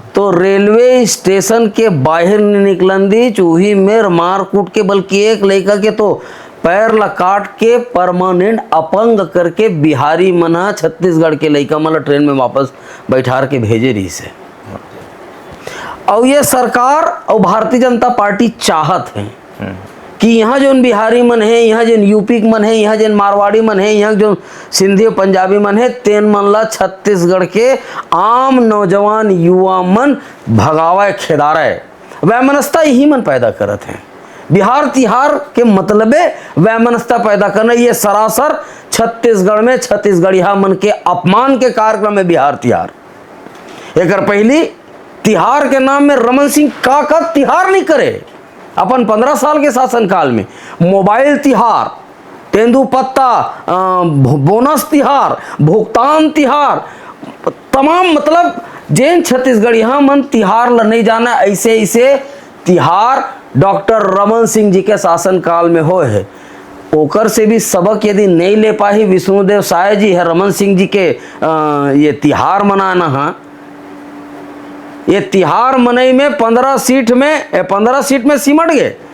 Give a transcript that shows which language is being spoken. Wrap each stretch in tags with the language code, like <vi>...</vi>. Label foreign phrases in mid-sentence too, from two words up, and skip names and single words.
<hne>तो रेलवे स्टेशन के बाहर नहीं निकलन दी, चूही में मार कूट के, बल्कि एक लड़का के तो पैर ला काट के परमानेंट अपंग करके बिहारी मना छत्तीसगढ़ के लड़का मतलब ट्रेन में वापस बैठार के भेजे रही से। और ये सरकार और भारतीय जनता पार्टी चाहत है कि यहाँ जो बिहारी मन है, यहाँ जो यूपी मन है, यहाँ जो मारवाड़ी मन है, यहाँ जो सिंधी पंजाबी मन है, तेन मन ला छत्तीसगढ़ के आम नौजवान युवा मन भगावे खेदारे वैमनस्ता यही मन पैदा करत हैं। बिहार तिहार के मतलबे वैमनस्ता पैदा करना, ये सरासर छत्तीसगढ़ में छत्तीसगढ़िया मन के अपमान के कार्यक्रम में बिहार तिहार। एक पहली तिहार के नाम में रमन सिंह का तिहार नहीं करे। अपन 15 साल के शासनकाल में मोबाइल तिहार, तेंदुपत्ता, बोनस तिहार, भुगतान तिहार, तमाम मतलब जैन छत्तीसगढ़िया मन तिहार ल नहीं जाना, ऐसे तिहार डॉक्टर रमन सिंह जी के शासनकाल में हो है। ओकर से भी सबक यदि नहीं ले पाही विष्णुदेव साय जी है रमन सिंह जी के ये तिहार मनाना है। ये तिहार मनई में 15 सीट में सिमट गए।</hne>